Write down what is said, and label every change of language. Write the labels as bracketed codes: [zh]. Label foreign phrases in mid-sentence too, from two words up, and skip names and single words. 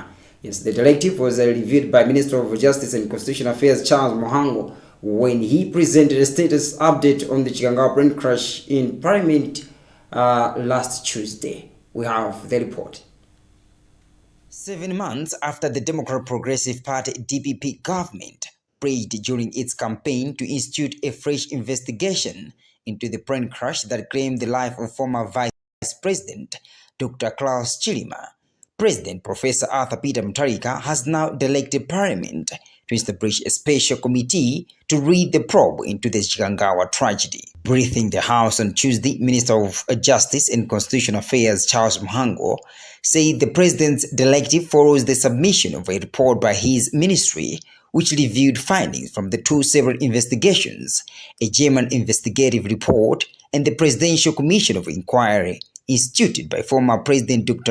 [en] Yes, the directive was reviewed by Minister of Justice and Constitutional Affairs Charles Muhango when he presented a status update on the Chikangawa plane crash in Parliament last Tuesday. We have the report. 7 months after the Democratic Progressive Party DPP government pledged during its campaign to institute a fresh investigation into the plane crash that claimed the life of former Vice President Dr. Klaus Chilima, President Professor Arthur Peter Mutharika has now directed Parliament to establish a special committee to read the probe into the Chikangawa tragedy. Briefing the House on Tuesday, Minister of Justice and Constitutional Affairs Charles Muhango said the President's directive follows the submission of a report by his ministry, which reviewed findings from the 2 separate investigations, a German investigative report and the Presidential Commission of Inquiry instituted by former President Dr.